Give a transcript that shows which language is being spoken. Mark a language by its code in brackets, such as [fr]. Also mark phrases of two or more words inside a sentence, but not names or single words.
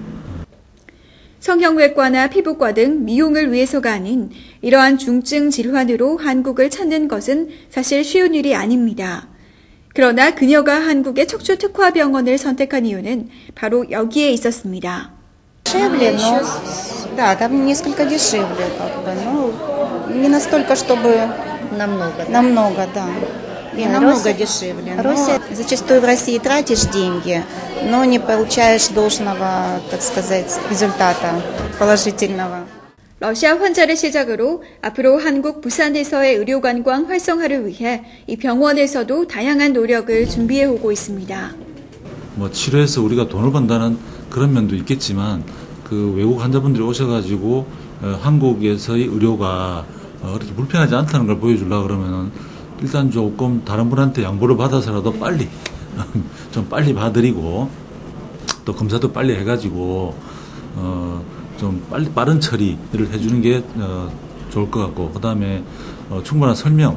[ko] 성형외과나 피부과 등 미용을 위해서가 아닌 이러한 중증 질환으로 한국을 찾는 것은 사실 쉬운 일이 아닙니다. 그러나 그녀가 한국의 척추 특화병원을 선택한 이유는 바로 여기에 있었습니다. [ru] Дешевле, но да, там несколько дешевле, как бы, но не настолько, чтобы намного, да. и намного дешевле. Но зачастую в России тратишь деньги, но не получаешь должного, так сказать, результата положительного. [ko] 러시아 환자를 시작으로 앞으로 한국 부산에서의 의료관광 활성화를 위해 이 병원에서도 다양한 노력을 준비해 오고 있습니다. 뭐 치료해서 우리가 돈을 번다는 그런 면도 있겠지만 그 외국 환자분들이 오셔가지고 한국에서의 의료가 그렇게 불편하지 않다는 걸 보여주려고 그러면은 일단 조금 다른 분한테 양보를 받아서라도 빨리 좀 빨리 봐드리고 또 검사도 빨리 해가지고 좀 빨리 빠른 처리를 해주는 게 좋을 것 같고 그 다음에 충분한 설명